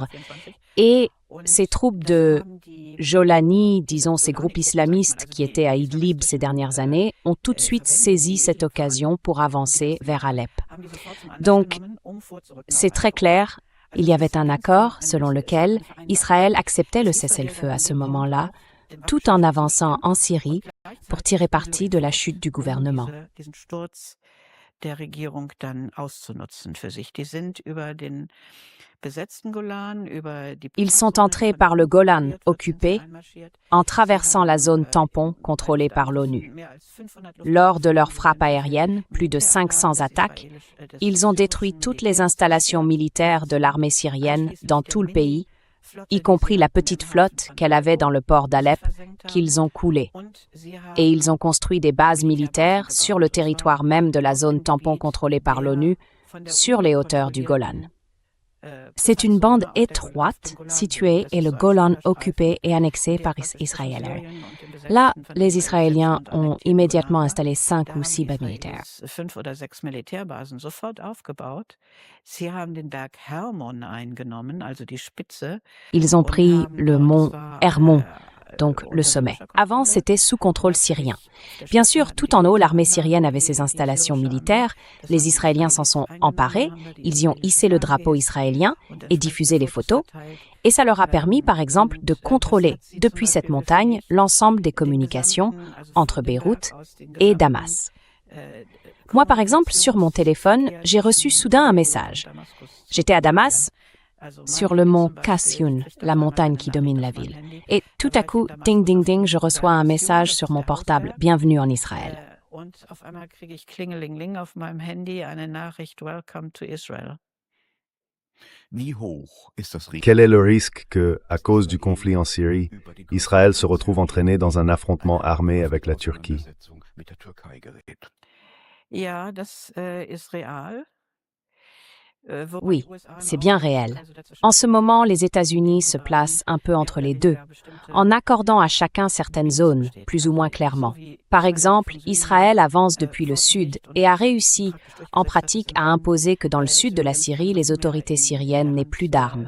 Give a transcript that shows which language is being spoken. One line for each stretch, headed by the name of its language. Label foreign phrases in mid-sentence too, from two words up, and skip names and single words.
French: Et ces troupes de Jolani, disons ces groupes islamistes qui étaient à Idlib ces dernières années, ont tout de suite saisi cette occasion pour avancer vers Alep. Donc, c'est très clair. Il y avait un accord selon lequel Israël acceptait le cessez-le-feu à ce moment-là, tout en avançant en Syrie pour tirer parti de la chute du gouvernement.
German: der Regierung dann auszunutzen für sich. Die sind über den besetzten Golan, über die
French: Ils sont entrés par le Golan occupé en traversant la zone tampon contrôlée par l'ONU. Lors de leurs frappes aériennes, plus de 500 attaques, ils ont détruit toutes les installations militaires de l'armée syrienne dans tout le pays, y compris la petite flotte qu'elle avait dans le port d'Alep, qu'ils ont coulée. Et ils ont construit des bases militaires sur le territoire même de la zone tampon contrôlée par l'ONU, sur les hauteurs du Golan. C'est une bande étroite située et le Golan occupé et annexé par Israël. Là, les Israéliens ont immédiatement installé 5 ou 6 bases militaires.
German: 5 oder 6 Militärbasen sofort aufgebaut. Sie haben den Berg Hermon eingenommen, also die Spitze.
French: Ils ont pris le mont Hermon, donc le sommet. Avant, c'était sous contrôle syrien. Bien sûr, tout en haut, l'armée syrienne avait ses installations militaires, les Israéliens s'en sont emparés, ils y ont hissé le drapeau israélien et diffusé les photos, et ça leur a permis, par exemple, de contrôler, depuis cette montagne, l'ensemble des communications entre Beyrouth et Damas. Moi, par exemple, sur mon téléphone, j'ai reçu soudain un message. J'étais à Damas, sur le mont Kassioun, la montagne qui domine la ville. Et tout à coup, ding, ding, ding, je reçois un message sur mon portable. Bienvenue en Israël.
German: Und auf einmal kriege ich Klingelingeling auf meinem Handy eine Nachricht,
English: Welcome to Israel.
German: Wie hoch ist das Risiko?
French: Quel est le risque que, à cause du conflit en Syrie, Israël se retrouve entraîné dans un affrontement armé avec la Turquie?
German: Ja, das ist real.
French: Oui, c'est bien réel. En ce moment, les États-Unis se placent un peu entre les deux, en accordant à chacun certaines zones, plus ou moins clairement. Par exemple, Israël avance depuis le sud et a réussi, en pratique, à imposer que dans le sud de la Syrie, les autorités syriennes n'aient plus d'armes.